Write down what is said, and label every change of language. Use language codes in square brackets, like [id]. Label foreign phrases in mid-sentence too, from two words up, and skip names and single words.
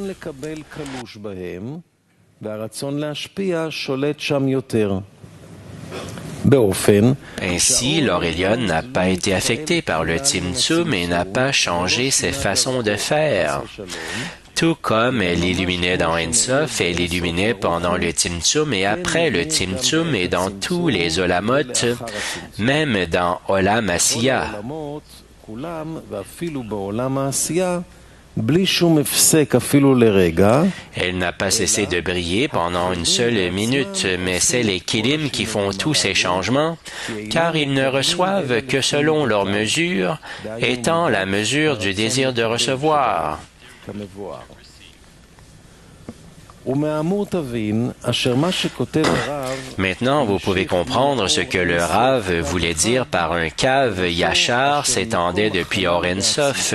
[fr] Ainsi, l'or Elyon n'a pas été affecté par le Tzimtzum et n'a pas changé ses façons de faire. Tout comme elle illuminait dans Ein Sof, elle illuminait pendant le Tzimtzum et après le Tzimtzum et dans tous les Olamot, même dans Olam Asiya. [he] בלי שום הפסק אפילו לרגע. [fr] Elle n'a pas cessé de briller pendant une seule minute, mais c'est les Kilim qui font tous ces changements, car ils ne reçoivent que selon leur mesure, étant la mesure du désir de recevoir. Maintenant, vous pouvez comprendre ce que le Rav voulait dire par un cave Yachar s'étendait depuis Or En Sof.